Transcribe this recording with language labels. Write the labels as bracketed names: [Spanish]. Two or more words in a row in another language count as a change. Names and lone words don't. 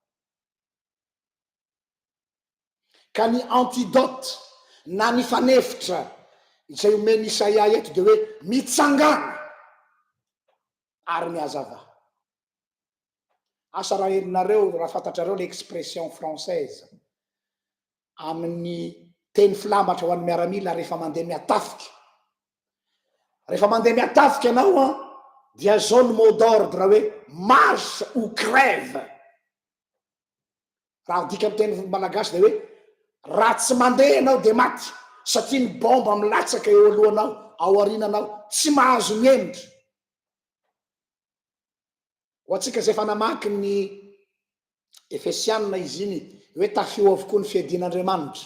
[Malagasy] Ka ny antidote na ny fanefitra izay omeny Isaia eto dia hoe mitsangana ary mihazava. Asa raha herinareo, raha fantatrareo [French] le expression française [Malagasy] amin'ny teny filambatra ho an'ny miaramila rehefa mandeha miatafika. Rehefa mandeha miatafika ianao dia zao ny [French] mot d'ordre [Malagasy] hoe [French] marche ou crève. [Malagasy] Raha dika amin'ny teny malagasy dia hoe raha tsy mandeha ianao dia maty, satria ny bomba milatsaka eo alohanao, ao arinanao, tsy mahazo miendry. Ho atsika zay fa namaky ny Efesianina izy iny hoe tafio avokoa ny fiadian'Andriamanitra.